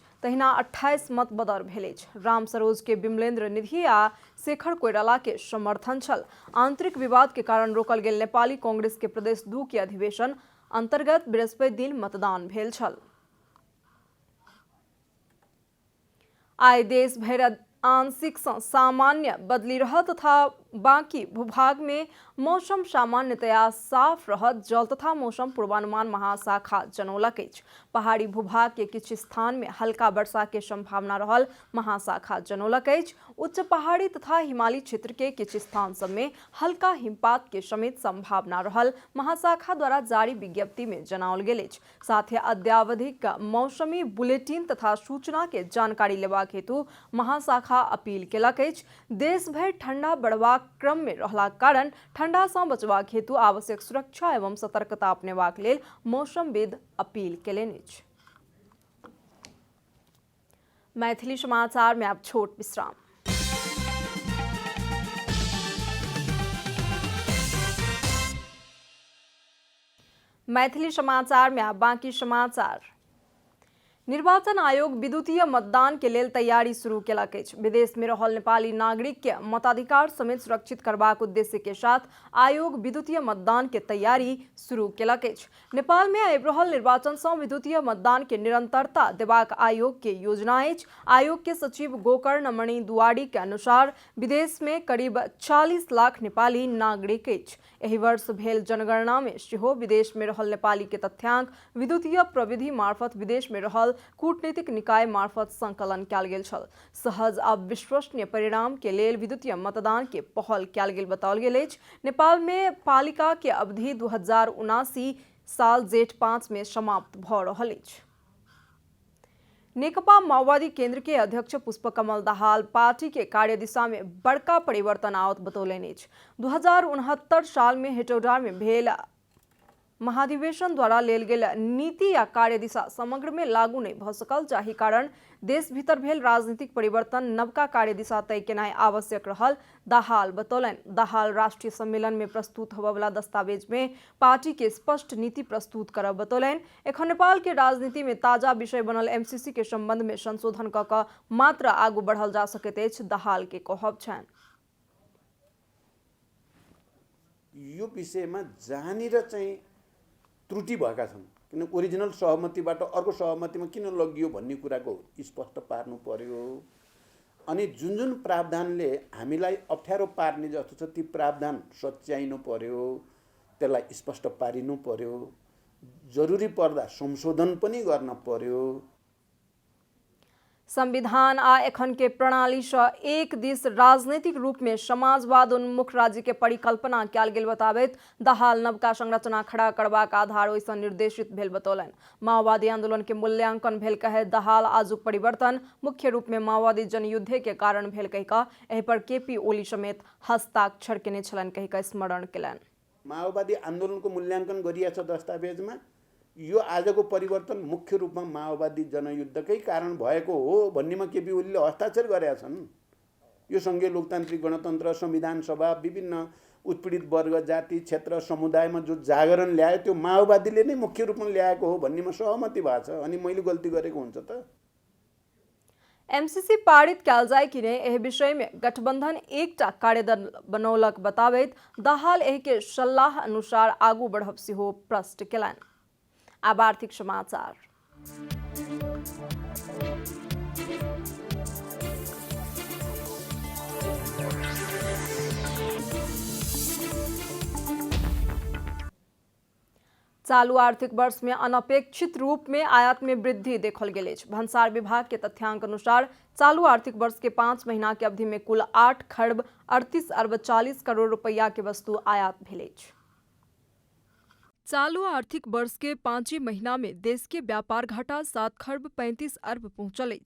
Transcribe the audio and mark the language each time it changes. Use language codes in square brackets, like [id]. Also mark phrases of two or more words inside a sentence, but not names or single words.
[mai] तहिना 28 मत बदर भेल अछि। राम सरोज के विमलेन्द्र निधि आ शेखर कोइराला के समर्थन छल। आंतरिक विवाद के कारण रोकल गेल नेपाली कांग्रेस के प्रदेश 2 के अधिवेशन अंतर्गत बृहस्पति दिन मतदान भेल छल। आइ देश भर आंशिक सँ सामान्य बदली रहत तथा बाकी भूभाग में मौसम सामान्यतया साफ रहत। जल तथा मौसम पूर्वानुमान महाशाखा जनौलक अछि। पहाड़ी भूभाग के किछु स्थान में हल्का वर्षा के संभावना रहल महाशाखा जनौलक अछि। उच्च पहाड़ी तथा हिमालयी क्षेत्र के किछु स्थान सब में हल्का हिमपात के समेत संभावना रहल महाशाखा द्वारा जारी विज्ञप्ति में जनाओल गेल अछि। साथ ही अद्यावधिक मौसमी बुलेटिन तथा सूचना के जानकारी लेबाक हेतु महाशाखा अपील केलक अछि। देश भर ठंडा बढ़बाक क्रम में रहलाक कारण ठंडा सँ बचबाक हेतु आवश्यक सुरक्षा एवं सतर्कता अपनेबाक लेल मौसमविद अपील केलनि अछि। मैथिली समाचार में अब छोट विश्राम। मैथिली समाचार में अब बाकी समाचार। निर्वाचन आयोग विद्युतीय मतदान के लेल तैयारी शुरू केलक अछि। विदेश में रहल नेपाली नागरिक के मताधिकार समेत सुरक्षित करबाक उद्देश्य के साथ आयोग विद्युतीय मतदान के तैयारी शुरू केलक अछि। नेपाल में आबि रहल निर्वाचन सँ विद्युतीय मतदान के निरंतरता देबाक आयोग के योजना अछि। आयोग के सचिव गोकर्ण मणि दुआरी के अनुसार विदेश में करीब 40 लाख नेपाली नागरिक अछि। एहि वर्ष भेल जनगणना में सेहो विदेश में रहल नेपाली के तथ्यांक विद्युतीय प्रविधि मार्फत विदेश में रहल कूटनीतिक निकाय मार्फत संकलन कयल गेल छल। सहज आ विश्वसनीय परिणाम के लेल विद्युतीय मतदान के पहल कयल गेल बताओल गेल अछि। नेपाल में पालिका के अवधि 2079 साल जेठ 5 में समाप्त भ रहल अछि। नेकपा माओवादी केंद्र के अध्यक्ष पुष्पकमल दाहाल पार्टी के कार्यदिशा में बड़का परिवर्तन आवत बतौलनि अछि। 2069 साल में हेटौडा में भेल महाधिवेशन द्वारा लेल गेल नीति या कार्यदिशा समग्र में लागू नहीं भ सकल, जाहि कारण देश भीतर भेल राजनीतिक परिवर्तन नवका कार्यदिशा तय केनाइ आवश्यक रहल दाहाल बतौलनि। दाहाल राष्ट्रीय सम्मेलन में प्रस्तुत होबवला दस्तावेज में पार्टी के स्पष्ट नीति प्रस्तुत करब बतौलनि। एखन नेपाल के राजनीति में ताजा विषय बनल एमसीसी के संबंध में संशोधन क क मात्र आगू बढ़ल जा सकैत अछि, दाहाल के कहब छनि। [ne] यो विषयमा जहाँनिर चाहिँ त्रुटि भएका छन्, किन ओरिजिनल सहमतिबाट अर्को सहमतिमा किन लगियो भन्ने कुराको स्पष्ट पार्नु पर्यो। अनि जुन जुन प्रावधानले हामीलाई अप्ठ्यारो पार्ने जस्तो छ ती प्रावधान सच्याइनु पर्यो, त्यसलाई स्पष्ट पारिनु पर्यो। जरुरी पर्दा संशोधन पनि गर्न पर्यो। [mai] संविधान आ एखन के प्रणाली से एक दिस राजनीतिक रूप में समाजवाद उन्मुख राज्य के परिकल्पना कयल गेल बताबैत दाहाल नवका संरचना खड़ा करबाक आधार ओहिसँ निर्देशित भेल बतौलनि। माओवादी आंदोलन के मूल्यांकन भेल कहे दाहाल आजुक परिवर्तन मुख्य रूप में माओवादी जनयुद्धे के कारण भेल कहि कऽ एहि पर केपी ओली समेत हस्ताक्षर केने छलनि कहि कऽ स्मरण केलनि। [ne] माओवादी आन्दोलनको मूल्याङ्कन गरिएको छ दस्तावेजमा। यो आजको परिवर्तन मुख्य रूपमा माओवादी जनयुद्धकै कारण भएको हो भन्नेमा केपी ओलीले हस्ताक्षर गरेका छन्। यो सङ्घीय लोकतान्त्रिक गणतन्त्र, संविधान सभा, विभिन्न उत्पीडित वर्ग, जाति, क्षेत्र, समुदायमा जो जागरण ल्यायो त्यो माओवादीले नै मुख्य रूपमा ल्याएको हो भन्नेमा सहमति भएको छ। अनि मैले गल्ती गरेको हुन्छ त? [mai] एमसीसी पारित कयल जाय कि नहीं एहि विषय में गठबंधन एकटा कार्यदल बनौलक बताबैत दाहाल एहि के सलाह अनुसार आगू बढ़ब सेहो प्रश्न केलनि। अब आर्थिक समाचार। चालू आर्थिक वर्ष में अनपेक्षित रूप में आयात में वृद्धि देखल गेल अछि। भंसार विभाग के तथ्यांक अनुसार चालू आर्थिक वर्ष के 5 महीना के अवधि में कुल 8 खरब 38 अरब 40 करोड़ रुपया के वस्तु आयात भेल अछि। चालू आर्थिक वर्ष के 5 महीना में देश के व्यापार घाटा 7 खरब 35 अरब पहुंचल अछि।